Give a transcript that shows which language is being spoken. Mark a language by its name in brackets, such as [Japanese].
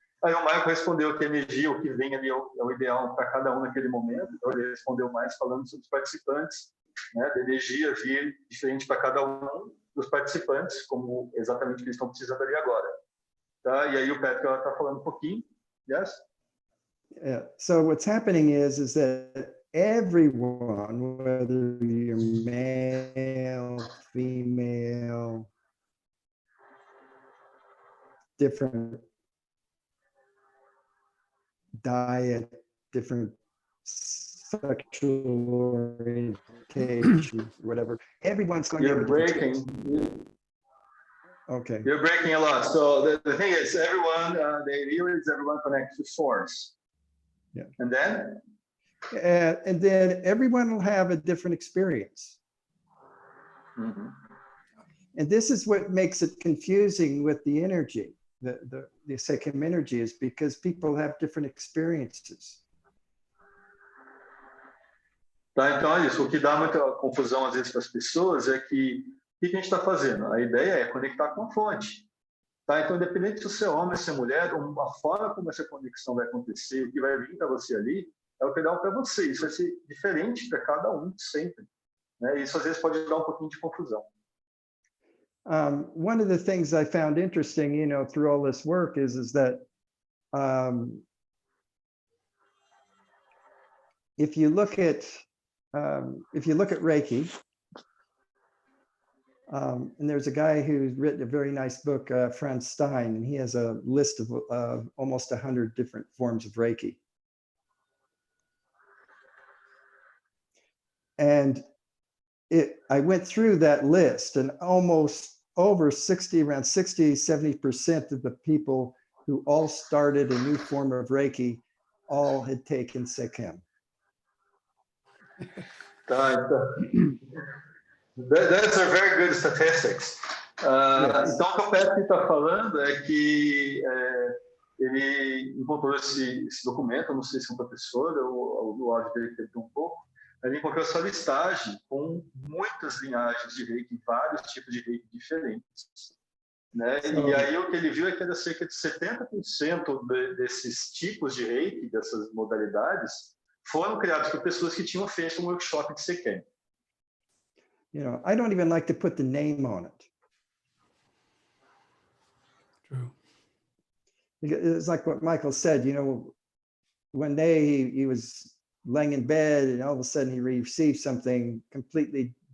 [Portuguese] Aí o Michael respondeu que a energia, o que vem ali é o ideal para cada um naquele momento. Então ele respondeu mais falando sobre os participantes, né, da energia vir diferente para cada um dos participantes, como exatamente o que eles estão precisando ali agora. Tá? E aí o Patrick está falando um pouquinho. [English] Yes? Yeah. So what's happening is that everyone, whether you're male, female, different diet, different sexual orientation, whatever, everyone's going to have a different experience. Okay. You're breaking a lot. So the thing is, everyone, the idea is everyone connects to source. Yeah. And then? And then everyone will have a different experience. Mm-hmm. And this is what makes it confusing with the energy, the Sekhem energy, is because people have different experiences. [Portuguese] Tá, então é isso. O que dá muita confusão às vezes para as pessoas é que o que a gente está fazendo? A ideia é conectar com a fonte. Tá? Então, independente se você é homem ou se é mulher, a forma como essa conexão vai acontecer, o que vai vir para você ali, é o que dá para você. Isso vai ser diferente para cada um, sempre. Né? Isso, às vezes, pode dar um pouquinho de confusão. [English] One of the things I found interesting, through all this work is that if you look at Reiki, and there's a guy who's written a very nice book, Franz Stein, and he has a list of almost 100 different forms of Reiki. And I went through that list, and almost around 60-70% of the people who all started a new form of Reiki all had taken Sekhem. [Portuguese] Tá, então... [English] That's a very good statistics. Yes. [Portuguese] Então, o que o Patrick está falando é que ele encontrou esse documento, não sei se é um professor ou do áudio dele teve um pouco, ele encontrou essa listagem com muitas linhagens de Reiki, vários tipos de Reiki diferentes. Né? E aí o que ele viu é que era cerca de 70% desses tipos de Reiki, dessas modalidades, foram criados por pessoas que tinham feito um workshop de Sekhem. [English] I don't even like to put the name on it. True. It's like what Michael said, one day he was laying in bed and all of a sudden he received something completely